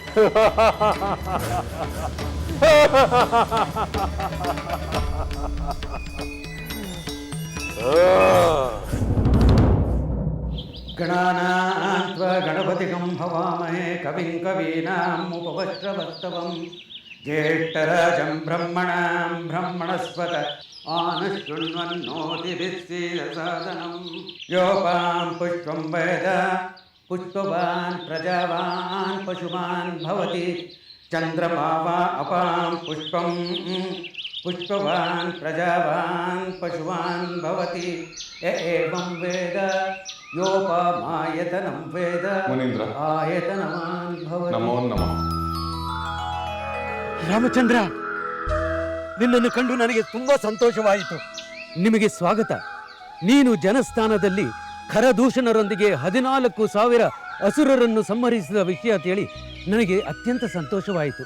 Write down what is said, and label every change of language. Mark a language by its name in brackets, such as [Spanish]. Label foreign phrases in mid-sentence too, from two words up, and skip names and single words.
[Sanskrit] ಗಣಾನಾನ್ತ್ವ ಗಣಪತಿಗಂ ಹವಾಮಹೇ ಕವಿಂ ಕವೀನಾಂ ಉಪವಸ್ತ್ರವಸ್ತವಂ ಜ್ಯೇಷ್ಠರಾಜಂ ಬ್ರಹ್ಮಣಾಂ ಬ್ರಹ್ಮಣಸ್ಪತ ಆನಶೃಣ್ವನ್ನೋತಿಭಿಸ್ಸೀದಸಾದನಂ ಯೋಪಾಂ ಪುಷ್ಪಂ ವೇದ ಪುಷ್ಪವಾನ್ ಪ್ರಜಾವಾನ್ ಪಶುಮಾನ್ ಭವತಿ ಚಂದ್ರಮಾವಾ ಅಪಾಂ ಪುಷ್ಪಂ ಪುಷ್ಪವಾನ್ ಪ್ರಜಾವಾನ್ ಪಶುವಾನ್ ಭವತಿ ಏವಂ ವೇದ ಯೋಪಮಾಯತನಂ ವೇದ ಮುನೀಂದ್ರ. ಆಯತನವಾನ್ ಭವತಿ. ನಮೋ ನಮಃ. [Kannada] ರಾಮಚಂದ್ರ, ನಿನ್ನನ್ನು ಕಂಡು ನನಗೆ ತುಂಬಾ ಸಂತೋಷವಾಯಿತು. ನಿಮಗೆ ಸ್ವಾಗತ. ನೀನು ಜನಸ್ಥಾನದಲ್ಲಿ ಖರದೂಷಣರೊಂದಿಗೆ 14,000 ಅಸುರರನ್ನು ಸಂಹರಿಸಿದ ವಿಷಯ ಕೇಳಿ ನನಗೆ ಅತ್ಯಂತ ಸಂತೋಷವಾಯಿತು.